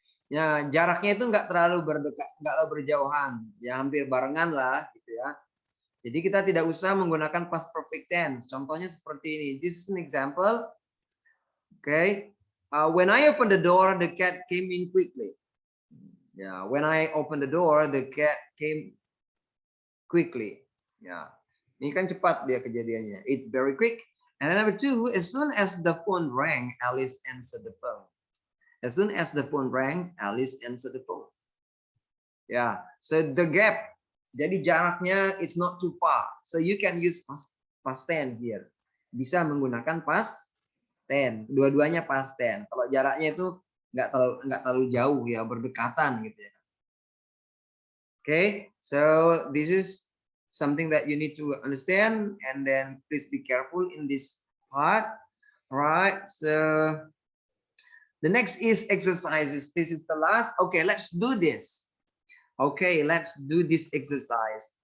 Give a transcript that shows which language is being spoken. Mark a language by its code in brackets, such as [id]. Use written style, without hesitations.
[id] Ya, jaraknya itu nggak terlalu berdekat, nggak terlalu berjauhan, ya hampir barengan lah, gitu ya. Jadi kita tidak usah menggunakan past perfect tense. Contohnya seperti ini. [en] This is an example. Okay. When I opened the door, the cat came in quickly. Yeah, when I opened the door, the cat came quickly. [id] Ya, ini kan cepat dia kejadiannya. [en] It's very quick. And then number 2, as soon as the phone rang, Alice answered the phone. As soon as the phone rang, Alice answered the phone. Yeah, so the gap, [id] jadi jaraknya [en] it's not too far. So you can use past tense here. [id] Bisa menggunakan past tense. Dua-duanya past tense. Kalau jaraknya itu nggak terlalu jauh ya, berdekatan gitu ya. [en] Okay, so this is something that you need to understand, and then please be careful in this part. All right, so the next is exercises. This is the last. Okay, let's do this. Okay, let's do this exercise.